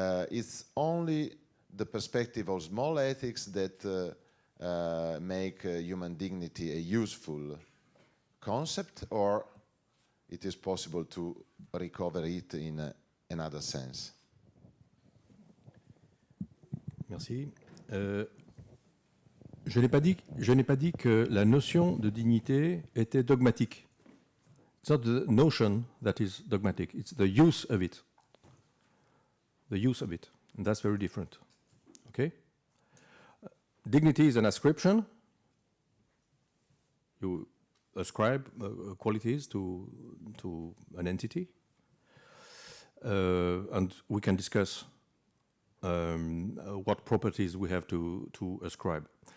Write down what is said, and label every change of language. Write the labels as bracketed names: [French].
[English] It's only the perspective of small ethics that make human dignity a useful concept, or it is possible to recover it in another sense. [French] Merci. Je n'ai pas dit que la notion de dignité était dogmatique. [English] It's not the notion that is dogmatic, it's the use of it. The use of it, and that's very different. Okay? Dignity is an ascription. You ascribe qualities to an entity, and we can discuss what properties we have to ascribe.